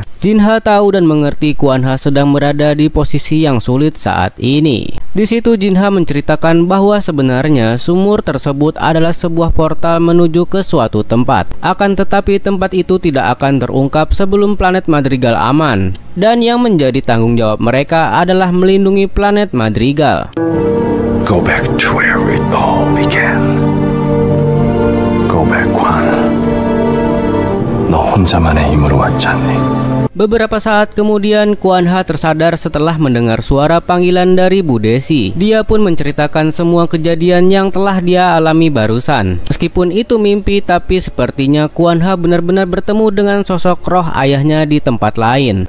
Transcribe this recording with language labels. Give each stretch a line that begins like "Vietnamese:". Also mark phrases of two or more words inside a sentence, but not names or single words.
Indonesian: Jin Ha tahu dan mengerti Kuan Ha sedang berada di posisi yang sulit saat ini. Di situ Jin Ha menceritakan bahwa sebenarnya sumur tersebut adalah sebuah portal menuju ke suatu tempat. Akan tetapi tempat itu tidak akan terungkap sebelum planet Madrigal aman. Dan yang menjadi tanggung jawab mereka adalah melindungi planet Madrigal.
English: Go back to where it all began. Go back, Quan.
Korean: 너 혼자만의 힘으로 왔지 않니?
Indonesian: Beberapa saat kemudian Kuan Ha tersadar setelah mendengar suara panggilan dari Bu Desi. Dia pun menceritakan semua kejadian yang telah dia alami barusan. Meskipun itu mimpi, tapi sepertinya Kuan Ha benar-benar bertemu dengan sosok roh ayahnya di tempat lain.